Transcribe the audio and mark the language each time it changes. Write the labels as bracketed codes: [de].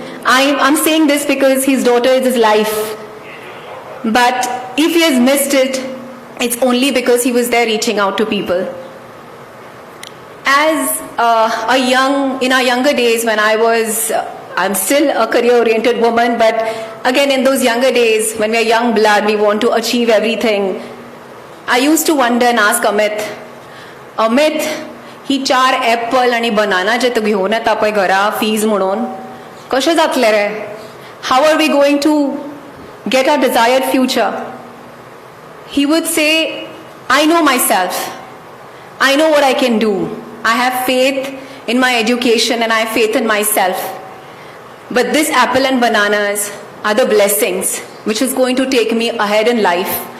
[en] I'm saying this because his daughter is his life. But if he has missed it, it's only because he was there reaching out to people. As in our younger days, when I'm still a career-oriented woman, but again, in those younger days, when we are young blood, we want to achieve everything. I used to wonder and ask Amit, [kok] ही 4 ऍपल आणि बनाना जे तू घेऊन येता पळय घरा फीज म्हणून कशें जातलें रे? [en] How are we going to get our desired future? He would say, I know myself. I know what I can do. I have faith in my education, and I have faith in myself. But this apple and bananas are the blessings which is going to take me ahead in life.